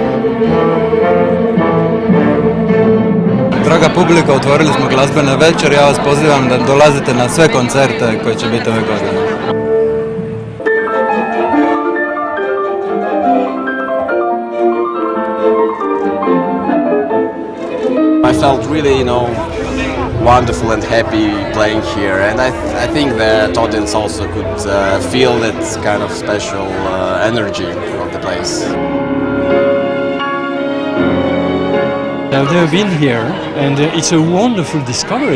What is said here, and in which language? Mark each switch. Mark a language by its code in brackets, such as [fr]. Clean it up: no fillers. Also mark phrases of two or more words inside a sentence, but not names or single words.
[hr] Draga publika, otvorili smo glazbene večeri, ja vas pozivam da dolazite na sve koncerte koji će biti ove godine. [en] I felt really, wonderful and happy playing here, and I think the audience also could feel that kind of special energy of the place. I've never been here, and it's a wonderful discovery.